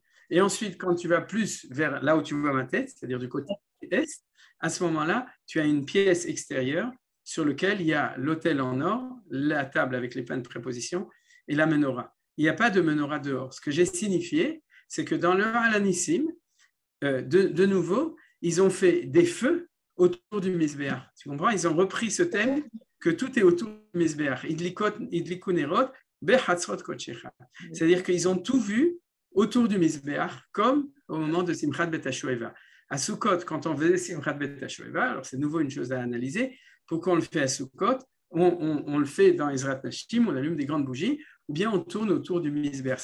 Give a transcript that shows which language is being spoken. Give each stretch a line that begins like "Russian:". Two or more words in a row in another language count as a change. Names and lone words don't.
French: Et ensuite, quand tu vas plus vers là où tu vois ma tête, c'est-à-dire du côté est, à ce moment-là, tu as une pièce extérieure sur laquelle il y a l'autel en or, la table avec les pains de préposition et la menorah. Il n'y a pas de menorah dehors. Ce que j'ai signifié, c'est que dans le Alanissim, de nouveau, ils ont fait des feux autour du Misbéach. Tu comprends? Ils ont repris ce thème que tout est autour du Misbéach.
Hebrew: הדליקו נרות בחצרות קדשך.
French: C'est-à-dire qu'ils ont tout vu autour du Misbéach, comme au moment de Simchat Bet HaShoeva. À Sukkot, quand on faisait Simchat Bet HaShoeva, alors c'est de nouveau une chose à analyser, pourquoi on le fait à Sukkot? On le fait dans Ezrat Nashim, on allume des grandes bougies, ou bien on tourne autour du Misbéach.